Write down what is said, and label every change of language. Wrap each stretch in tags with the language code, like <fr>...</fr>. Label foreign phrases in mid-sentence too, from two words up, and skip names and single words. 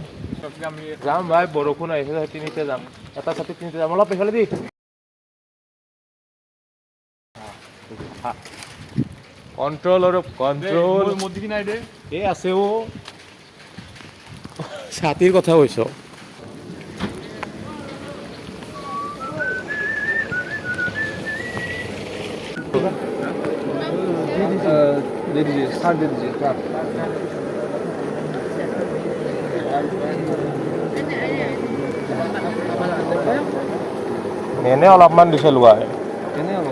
<as>যাম ভাই, বৰষুণ আহিছে তিনিতে যাম, এটা ছাতি তিনিতে যাম। অলপ এইফালে দি কণ্ট্ৰল আৰু কণ্ট্ৰল এই আছে অ' ছাতিৰ কথা কৈছ।</as> <hi>दे दीजिए 60 दे दीजिए 60</hi> <as>এনে অলপমান দিছে লোৱা</as> <hi>कितने हो</hi>